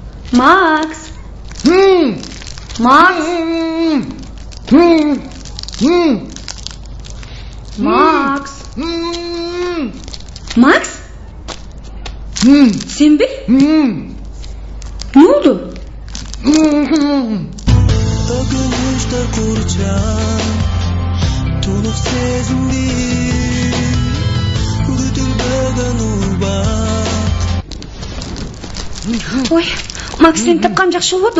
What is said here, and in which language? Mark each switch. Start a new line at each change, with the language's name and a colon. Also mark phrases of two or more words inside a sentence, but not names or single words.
Kyrgyz: Макс. Макс. Макс. Макс?
Turkish: Sen mi? Ne oldu?
Kyrgyz: Ой, Макс сени тапкан жакшы болду.